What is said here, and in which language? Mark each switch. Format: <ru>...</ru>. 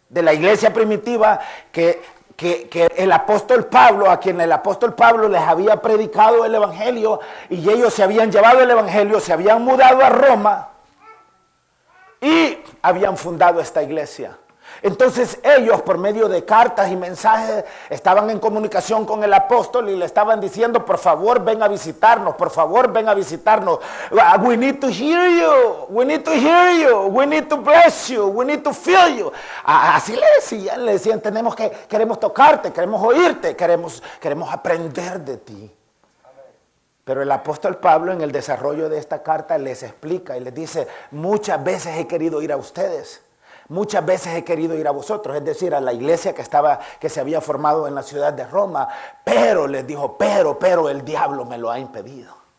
<es>de la iglesia primitiva que el apóstol Pablo, a quien el apóstol Pablo les había predicado el evangelio, y ellos se habían llevado el evangelio, se habían mudado a Roma y habían fundado esta iglesia. Entonces ellos, por medio de cartas y mensajes, estaban en comunicación con el apóstol y le estaban diciendo: por favor, ven a visitarnos, por favor, ven a visitarnos.</es> <en>We need to hear you, we need to hear you, we need to bless you, we need to feel you.</en> <es>Así le decían, queremos tocarte, queremos oírte, queremos aprender de ti. Pero el apóstol Pablo, en el desarrollo de esta carta, les explica y les dice: muchas veces he querido ir a ustedes. Muchas veces he querido ir a vosotros, es decir, a la iglesia que se había formado en la ciudad de Roma, pero les dijo, pero el diablo me lo ha impedido.</es>